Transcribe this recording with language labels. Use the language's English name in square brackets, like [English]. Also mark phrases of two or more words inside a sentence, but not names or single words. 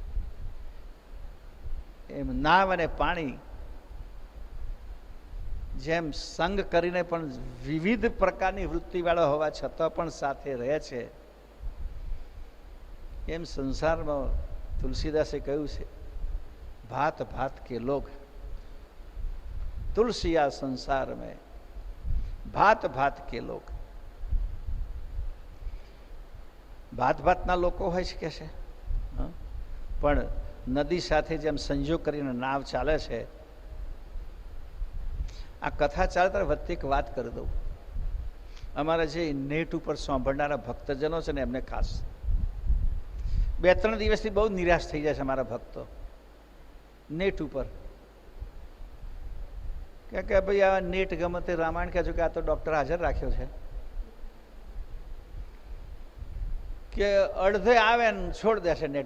[Gujarati] એમ નાવ અને પાણી જેમ સંગ કરીને પણ વિવિધ પ્રકારની વૃત્તિવાળા હોવા છતાં પણ સાથે રહે છે, એમ સંસારમાં તુલસીદાસે કહ્યું છે [Hindi] भात भात के लोग, तुलसिया संसार में भात भात के लोग. [Gujarati] ભાત ભાતના લોકો હોય છે કે છે, પણ નદી સાથે જેમ સંજોગ કરીને નાવ ચાલે છે. આ કથા ચાલે ત્યારે વચ્ચે એક વાત કરી દઉં. અમારા જે નેટ ઉપર સાંભળનારા ભક્તજનો છે ને એમને ખાસ 2-3 દિવસથી બહુ નિરાશ થઈ જાય છે અમારા ભક્તો નેટ ઉપર કે ભાઈ આ નેટ ગમે તે રામાયણ કહે છો કે આ તો ડૉક્ટર હાજર રાખ્યો છે કે અડધે આવે ને છોડ દેશે નેટ.